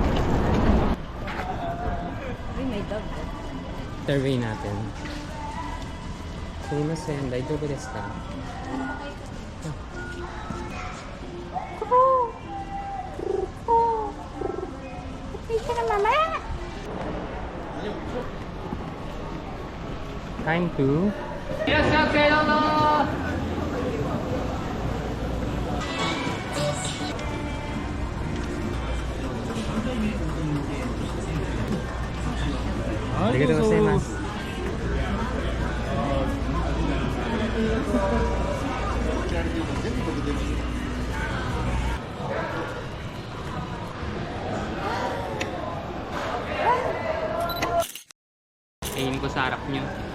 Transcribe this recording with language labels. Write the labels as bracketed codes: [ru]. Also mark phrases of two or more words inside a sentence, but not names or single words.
[tl] Uy, may dog. Survey natin. [ja] すみません、大丈夫ですか? [tl] Okay ka na, mama? [en] Time to... [ja] ありがとうございます. [tl] Kainin ko sa harap nyo.